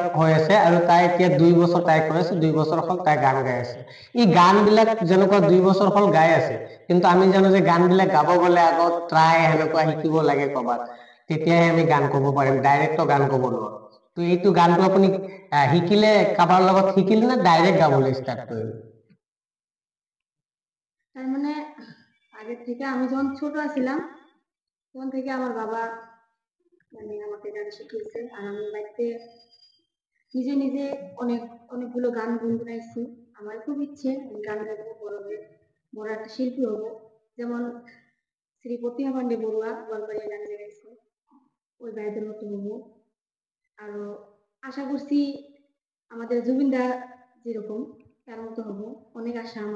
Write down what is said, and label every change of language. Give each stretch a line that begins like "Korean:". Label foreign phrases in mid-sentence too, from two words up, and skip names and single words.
Assamese: হৈ আছে আৰু তাই এতিয়া 2 বছৰ তাই কৰিছে 2 বছৰ হ'ল তাই গান গাই আছে এই গান বিলাক যেনেকুৱা 2 বছৰ হ'ল গাই আছে কিন্তু আমি জানো যে গান বিলাক গাব গলে আগত ট্ৰাই হেনেকুৱা শিকিব লাগে কবাত তেতিয়াহে আমি গান ক'ব পাৰিম ডাইৰেক্ট গান ক'ব নোৱাৰো তো এইটো গানটো আপুনি শিকিলে কাবাৰ লগত শিকিলে না ডাইৰেক্ট গাবলৈ ষ্টাৰ্ট কৰিলে
Bangla: তার মানে আগে থেকে আমি যখন ছোট ছিলাম তখন থেকে আমার বাবা মানে আমাকে গান শিখিয়েছে আর আমি বাড়িতে নিজে নিজে অনেকগুলো গান গুনগুনাইছি আমার খুব ইচ্ছে গান গাইবো বড় একটা শিল্পী হবো যেমন শ্রী প্রতিমা পান্ডে বড়ুয়া গোয়ালপাড়িয়া গান গাইছে ওই গায়কের মতো হবো আর আশা করছি আমাদের জুবিন দা যেরকম তার মতো হবো অনেক আশা আমার